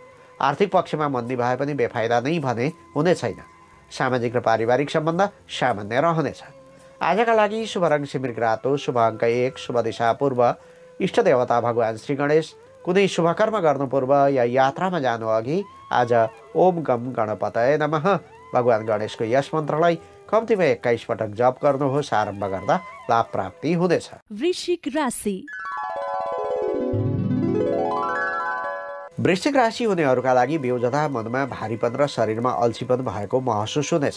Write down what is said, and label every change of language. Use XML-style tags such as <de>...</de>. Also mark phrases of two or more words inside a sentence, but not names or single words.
<ne>आर्थिक पक्षमा मन्दी भए पनि बेफाइदा नै भने हुने छैन। सामाजिक र पारिवारिक सम्बन्ध सामान्य रहनेछ। आजका लागि शुभ रङ सिमरिक रातो, शुभ अङ्क 1, शुभ दिशा पूर्व, इष्टदेवता भगवान श्री गणेश। कुनै शुभ कर्म गर्नु पूर्व या यात्रामा जानु अघि आज</ne> <sa>ओम गम गणपतये नमः</sa> <ne>भगवान गणेशको यस मन्त्रलाई कम्तीमा 21 पटक जप गर्नुहोस्। आरम्भ गर्दा लाभ प्राप्ति हुनेछ। वृश्चिक राशि। वृश्चिक राशि हुनेहरूका लागि बिउजदा मनमा भारीपन र शरीरमा अल्छीपन भएको महसुस हुनेछ।</ne>